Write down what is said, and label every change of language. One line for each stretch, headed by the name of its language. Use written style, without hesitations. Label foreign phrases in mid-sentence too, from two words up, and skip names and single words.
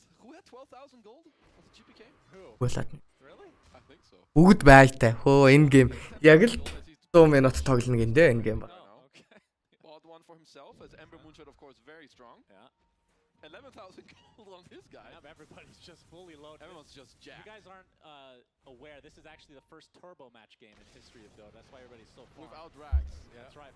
English: Who had 12,000 gold? Was it GPK?
Mongolian: Болоод.
English: Really? I think so.
Mongolian: Бүгд байлтай. Хөө энэ гейм яг л 100 минут тоглоно гиндэ энэ гейм ба.
English: Bought one for himself as Ember Moonshot, of course, very strong. Yeah. 11,000 gold on this guy. Everybody's just fully loaded. Everyone's just jacked. You guys aren't aware, this is actually the first turbo match game in history of Dota. That's why everybody's so far. Without rags. Yeah. That's right.